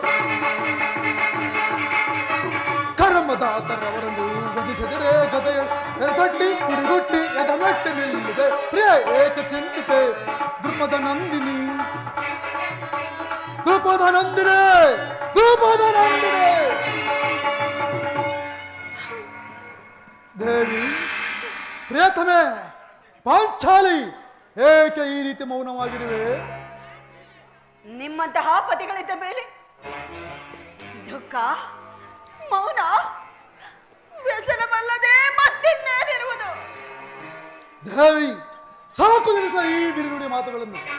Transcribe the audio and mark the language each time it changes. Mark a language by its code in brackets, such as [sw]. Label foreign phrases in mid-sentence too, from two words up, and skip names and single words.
[kn] ಕರ್ಮದಾತರವರನ್ನು ವಧಿಸದಿರೇ ಗದೆಯಳು ಎದಟ್ಟಿ ಪುಡಿಗುಟ್ಟಿ ಎದಮೆಟ್ಟಿ ನಿಲ್ಲುವೆ ಪ್ರಿಯ ಏಕ ಚಿಂತಿತೆ ದ್ರುಪದ ನಂದಿನಿ ದ್ರುಪದ ನಂದಿನಿ ದ್ರುಪದ ನಂದಿನಿ ದೇವಿ ಪ್ರಿಯತಮೆ ಪಾಂಚಾಲಿ ಏಕೆ ಈ ರೀತಿ ಮೌನವಾಗಿರುವೆ? ನಿಮ್ಮಂತಹ ಪತಿಗಳಿದ್ದ ಮೇಲೆ ದುಃಖ ಮೌನ ವ್ಯಸನವಲ್ಲದೆ ಮತ್ತಿನ್ನೇನಿರುವುದು? ದೇವಿ ಸಾಕು ನಿಲ್ಲಿಸ ಈ ಬಿರುನುಡಿ ಮಾತುಗಳನ್ನು.